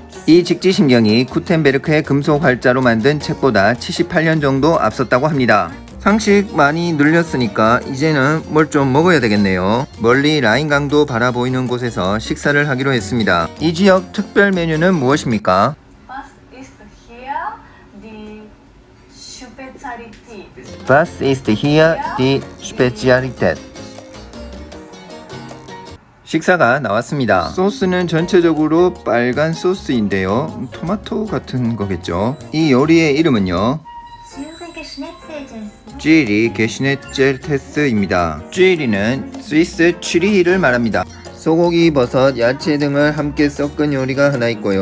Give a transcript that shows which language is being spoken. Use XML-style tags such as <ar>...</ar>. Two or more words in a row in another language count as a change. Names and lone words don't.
<ko>이 직지심경이 구텐베르크의 금속 활자로 만든 책보다 78년 정도 앞섰다고 합니다. 상식 많이 늘렸으니까 이제는 뭘 좀 먹어야 되겠네요. 멀리 라인강도 바라보이는 곳에서 식사를 하기로 했습니다. 이 지역 특별 메뉴는 무엇입니까?</ko> <de>Was ist hier die Spezialität?</de> <ko>식사가 나왔습니다. 소스는 전체적으로 빨간 소스인데요. 토마토 같은 거겠죠. 이 요리의 이름은요 쥐리 게슈네첼테스입니다. 쥐리는 스위스 취리히를 말합니다. 소고기, 버섯, 야채 등을 함께 섞은 요리가 하나 있고요.</ko>